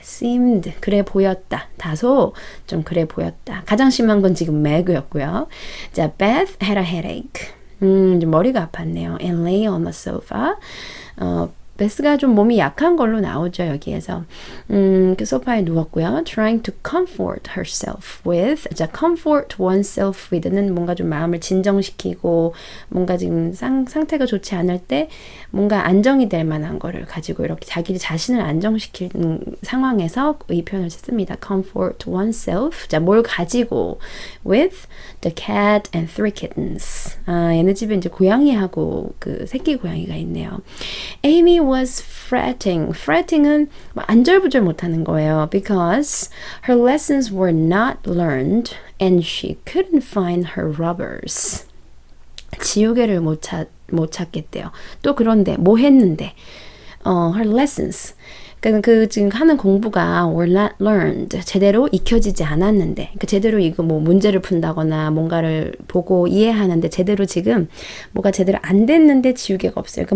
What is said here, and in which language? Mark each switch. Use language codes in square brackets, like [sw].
[ko] seemed 그래 보였다. 다소 좀 그래 보였다. 가장 심한 건 지금 Meg였고요. [en] 자, Beth had a headache. [ko] 좀 머리가 아팠네요. [en] And lay on the sofa. [ko] 베스가 좀 몸이 약한 걸로 나오죠, 여기에서. 그 소파에 누웠고요. [en] Trying to comfort herself with. [ko] 자, comfort oneself with는 뭔가 좀 마음을 진정시키고, 뭔가 지금 상태가 좋지 않을 때, 뭔가 안정이 될 만한 거를 가지고 이렇게 자기 자신을 안정시키는 상황에서 이 표현을 씁니다. Comfort oneself. 자, 뭘 가지고. [en] With the cat and three kittens. [ko] 얘네 집에 이제 고양이하고 그 새끼 고양이가 있네요. [en] Amy was fretting. [ko] fretting은 안절부절 못하는 거예요. [en] Because her lessons were not learned and she couldn't find her rubbers. [ko] 지우개를 못 찾겠대요. 또 그런데 뭐 했는데 her lessons. 그 지금 하는 공부가 [en] were not learned. [ko] 제대로 익혀지지 않았는데, 제대로 이거 뭐 문제를 푼다거나 뭔가를 보고 이해하는데 제대로 지금 뭐가 제대로 안 됐는데 지우개가 없어요.